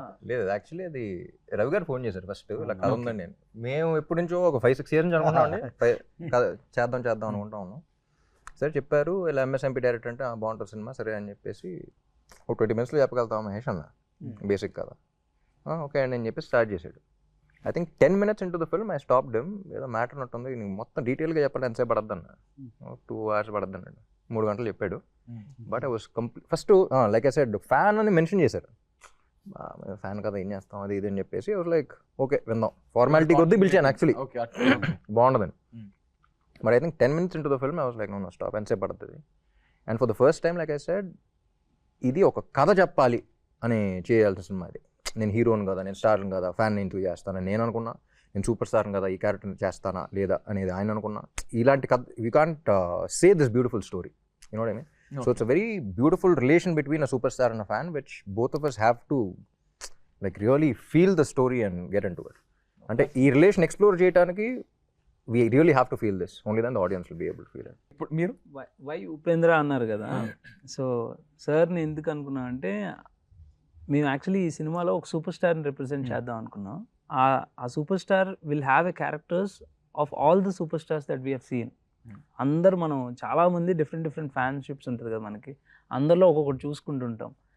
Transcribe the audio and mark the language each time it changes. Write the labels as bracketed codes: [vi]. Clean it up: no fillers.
[te] లేదు యాక్చువల్లీ అది రవి గారు ఫోన్ చేశారు ఫస్ట్, ఇలా కథ ఉందండి. నేను మేము ఎప్పటి నుంచో ఒక 5-6 years నుంచి అనుకుంటామండి చేద్దాం అనుకుంటా ఉన్నాం. సరే చెప్పారు ఇలా ఎంఎస్ఎంపీ డైరెక్టర్ అంటే బాగుంటుంది సినిమా సరే అని చెప్పేసి ఒక 20 minutes చెప్పగలుగుతాం మహేష్ అన్న బేసిక్ కదా. ఓకే అండి అని చెప్పి స్టార్ట్ చేశాడు. [en] I think 10 minutes into the film I stopped him. [te] ఏదో మ్యాటర్ ఉన్నట్టుంది, నీకు మొత్తం డీటెయిల్గా చెప్పాలి ఎంతసేపు పడద్దు అన్న. 2 hours పడద్దు అన్నాడు, 3 గంటలు చెప్పాడు. [en] but I was first like I said [te] fan అని మెన్షన్ చేశారు. ఫ్యాన్ కదా ఏం చేస్తాం అది ఇది అని చెప్పేసి [en] was like okay [te] విందాం, ఫార్మాలిటీ కొద్దీ పిలిచాను యాక్చువల్లీ బాగుండదని. [en] but I think 10 minutes into the film I was like no stop, [te] ఎంతసేపు పడుతుంది. [en] and for the first time like I said [te] ఇది ఒక కథ చెప్పాలి అని చేయాల్సిన సినిమా ఇది. నేను హీరోని కదా, నేను స్టార్ని కదా, ఫ్యాన్ నేను చేస్తానని నేను అనుకున్నా. నేను సూపర్ స్టార్ని కదా, ఈ క్యారెక్టర్ని చేస్తానా లేదా అనేది ఆయన అనుకున్నా. ఇలాంటి కథ [en] We can't say this beautiful story, you know what I mean. So it's a very beautiful relation between a super star and a fan which both of us have to like really feel the story and get into it. [te] అంటే ఈ relation explore చేయడానికి [en] we really have to feel this, only then the audience will be able to feel it. [te] ఇప్పుడు మీరు why Upendra అన్నారు కదా, so సార్ని ఎందుకు అనుకున్నాం అంటే మేము యాక్చువల్లీ ఈ సినిమాలో ఒక సూపర్ స్టార్ని రిప్రజెంట్ చేద్దాం అనుకున్నాం. [en] ఆ super star will have a characters of all the super stars that we have seen. [te] అందరు మనం చాలామంది డిఫరెంట్ ఫ్యాన్షిప్స్ ఉంటుంది కదా మనకి, అందరిలో ఒక్కొక్కటి చూసుకుంటుంటాం.